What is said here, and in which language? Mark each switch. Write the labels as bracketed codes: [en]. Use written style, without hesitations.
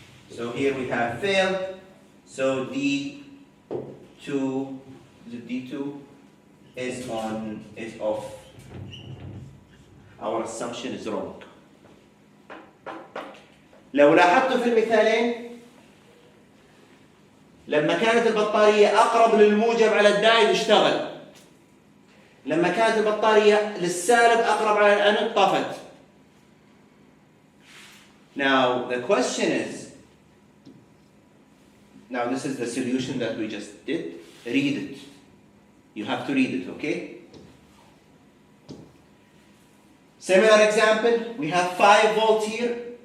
[en] So here we have failed. So D2 is off. Our assumption is wrong. [ar] لو لاحظتوا في المثالين لما كانت البطارية أقرب للموجب على الدايد اشتغل. لما كانت البطارية للسالب أقرب على الأنود طفت. [en] Now the question is, now this is the solution that we just did. Read it. You have to read it, okay? Similar example, we have 5 volts here.